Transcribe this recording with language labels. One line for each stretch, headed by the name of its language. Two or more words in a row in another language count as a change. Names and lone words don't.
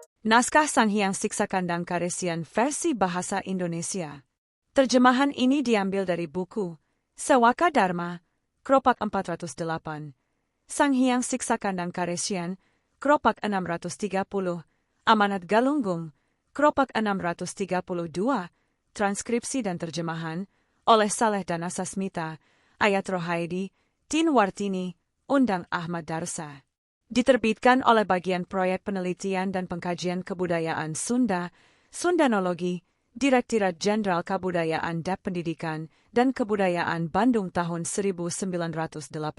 Indonesian: Naskah Sang Hyang Siksa Kandang Karesian versi bahasa Indonesia. Terjemahan ini diambil dari buku Sewaka Dharma, Kropak 408, Sang Hyang Siksa Kandang Karesian, Kropak 630, Amanat Galunggung, Kropak 632, transkripsi dan terjemahan oleh Saleh Danasasmita, Ayat Rohaidi, Tin Wartini, Undang Ahmad Darsa. Diterbitkan oleh Bagian Proyek Penelitian dan Pengkajian Kebudayaan Sunda, Sundanologi, Direktorat Jenderal Kebudayaan dan Pendidikan dan Kebudayaan Bandung tahun 1987.